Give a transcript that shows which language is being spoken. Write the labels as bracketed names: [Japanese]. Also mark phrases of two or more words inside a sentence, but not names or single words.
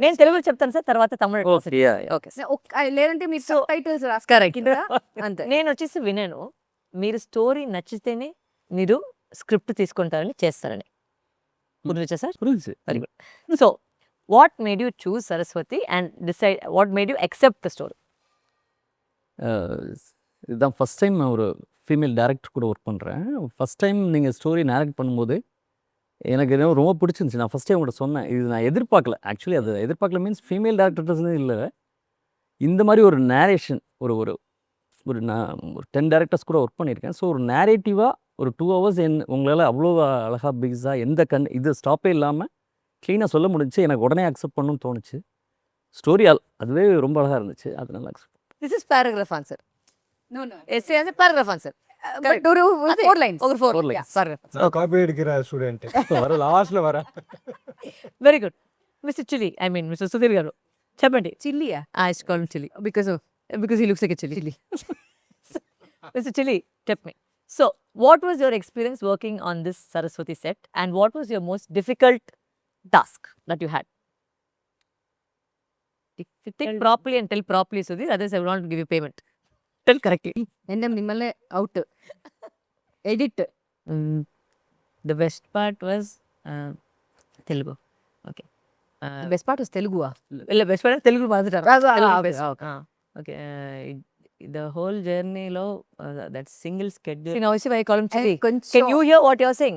[Telugu] నేను తెలుగులో చెప్తాను సార్, తర్వాత తమిళ. ఓకే, లేదంటే మీరు So, టైటిల్స్ కరెక్ట్. అంతే. నేను వచ్చేసి విన్నాను, మీరు స్టోరీ నచ్చితేనే మీరు స్క్రిప్ట్ తీసుకుంటారని చేస్తారని. గుర్తొచ్చా సార్? [English] very good. so what made you choose Saraswathi and decide, what made you accept the story? [Tamil] இதுதான் [English] first time [Tamil] நான் ஒரு [English] female director [Tamil] கூட ஒர்க் பண்ணுறேன். [English] first time [Tamil] நீங்கள் [English] story narrate [Tamil] பண்ணும்போது எனக்கு என்ன ரொம்ப பிடிச்சிருந்துச்சி. நான் [English] first time [Tamil] உங்கள்கிட்ட சொன்னேன், இது நான் எதிர்பார்க்கல. ஆக்சுவலி அது எதிர்பார்க்கல [English] means female directorsnu [Tamil] இல்லை, இந்த மாதிரி ஒரு நேரேஷன் ஒரு ஒரு ஒரு நான் ஒரு 10 டேரக்டர்ஸ் கூட ஒர்க் பண்ணியிருக்கேன். ஸோ ஒரு நேரேட்டிவாக ஒரு 2 ஹவர்ஸ் உங்களால் அவ்வளோ அழகாக பிக்ஸாக எந்த இது ஸ்டாப்பே இல்லாமல் க்ளீனாக சொல்ல முடிஞ்சுச்சு. எனக்கு உடனே அக்செப்ட் பண்ணணும்னு தோணுச்சு. ஸ்டோரி அதுவே ரொம்ப அழகாக இருந்துச்சு, அதனால அக்செப்ட். [English] this is paragraph answer. No, no. SA answer, paragraph answer. But ஒரு 4 lines. [Telugu] ఒక 4 lines. పారాగ్రాఫ్. [Tamil] காப்பி எடுக்கிற ஸ்டூடெண்ட் வர லாஸ்ட்ல வர. [English] very good. Mister Chilli, I mean Mister Sudhir [Telugu] గారు చెప్పండి. చిల్లియా? [English] I call him Chilli Because of because he looks like a chili. Mr. Chili, tell me. So, what was your experience working on this Saraswathi set, and what was your most difficult task that you had? Think properly and tell properly, Sudhir. Otherwise, I will not give you payment. Tell correctly. ఎన్ఎం నిమ్మల్ని అవుట్. ఎడిట్. The best part was Telugu. Okay. best part was Teluguva? [Kannada] ಇಲ್ಲ [English] best part [Kannada] Telugu ಮಾತಾಡ್ತಾರೆ. [English] Okay. Okay. The whole journey lo that single schedule. See, now see why I call him Chili. Can you hear what you're saying?